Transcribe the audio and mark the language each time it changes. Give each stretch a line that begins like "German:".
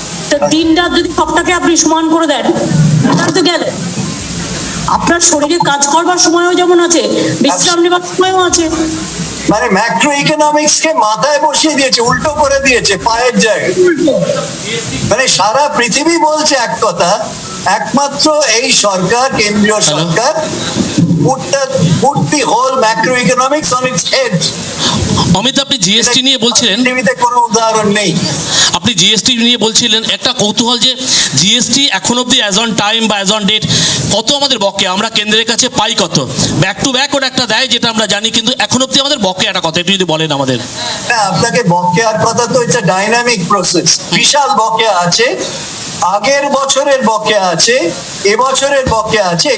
Bangla: তা দিন রাত যদি সবটাকে আপনি সমান করে দেন, তাহলে তো গেলে আপনার শরীরে কাজ করবার সময়ও যেমন আছে, বিশ্রাম নেবার সময়ও আছে। মানে ম্যাক্রো ইকোনমিক্স কে মাথায় বসিয়ে দিয়েছে, উল্টো করে দিয়েছে পায়ের জায়গায়। মানে সারা পৃথিবী বলছে এক কথা, একমাত্র এই সরকার, কেন্দ্রীয় সরকার
English: put the whole macroeconomics on its head.
Bangla: Amit, আপনি জিএসটি নিয়ে বলছিলেন, পৃথিবীতে কোনো উদাহরণ নেই। আপনি জিএসটি নিয়ে বলছিলেন, একটা কৌতূহল যে জিএসটি এখন অব্দি
English: as on time
Bangla: বা
English: as on date
Bangla: কত আমাদের বকেয়া, আমরা কেন্দ্রের কাছে পাই কত?
English: back to back
Bangla: ওটা একটা দেয় যেটা আমরা জানি, কিন্তু এখন অব্দি আমাদের বকেয়াটা কত একটু যদি বলেন আমাদের। না, আপনাকে বকেয়ার কথা তো
English: It's a dynamic process.
Bangla: বিশাল বকেয়া আছে, আগের বছরের বকেয়া আছে, এবছরের বকেয়া আছে।